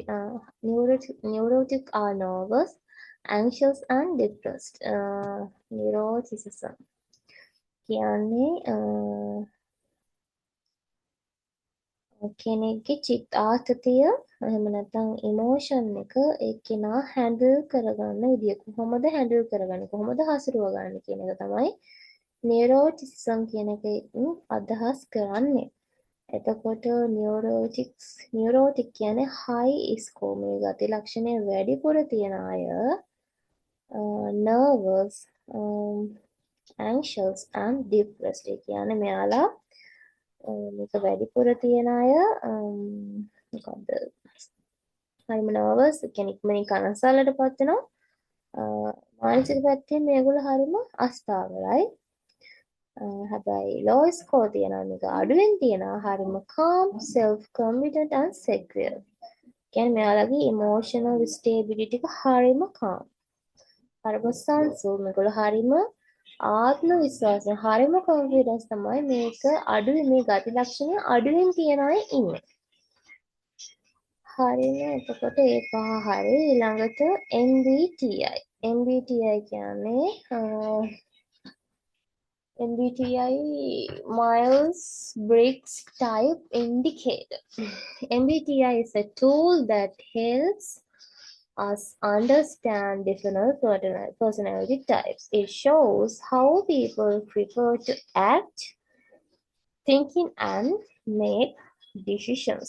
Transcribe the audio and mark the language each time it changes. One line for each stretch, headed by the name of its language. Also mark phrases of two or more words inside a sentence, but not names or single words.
English: Neurotic are nervous, anxious and depressed. Neuroticism.
Sinhala: කියන්නේ කෙනෙක්ගේ චිත්ත ආතතිය එහෙම නැත්නම් ඉමෝෂන් එක එක්කෙනා හැන්ඩල් කරගන්න විදිය, කොහොමද හැන්ඩල් කරගන්නේ, කොහොමද හසුරුව ගන්න කියන එක තමයි නියුරෝටිසිසම් කියන එකෙන් අදහස් කරන්නේ. එතකොට නියුරෝටික් කියන්නේ
English: high score,
Sinhala: මේ ගති ලක්ෂණය වැඩිපුර තියෙන අය,
English: nervous, anxious and depressed.
Sinhala: ඒ කියන්නේ මෙයාලා මේක වැඩිපුර තියෙන අය මොකද්ද හරිම නර්වස්, කියන්නේ ඉක්මනින් කනස්සල්ලටපත් වෙනවා. මානසික පැත්තෙන් මේගොල්ලෝ හරිම අස්ථාවරයි.
English: හැබැයි low score
Sinhala: තියනවා, මේක අඩුවෙන් තියනවා හරිම
English: calm, self confident and secure.
Sinhala: කියන්නේ මෙයාලගේ
English: emotional stability
Sinhala: එක හරිම calm. හරිම සංසුන්, මේගොල්ලෝ හරිම ආත්ම විශ්වාසය හරිම කොන්ෆිඩන්ස් තමයි මේක අඩුයි මේ ගති ලක්ෂණ අඩුවෙන් තියන අය ඉන්නේ. හරිනේ එතකොට ඒ පහ හරි ඊළඟට MBTI. MBTI කියන්නේ MBTI Myers-Briggs Type Indicator.
English: MBTI is a tool that helps us understand different personality types. It shows how people prefer to act, thinking, and make decisions.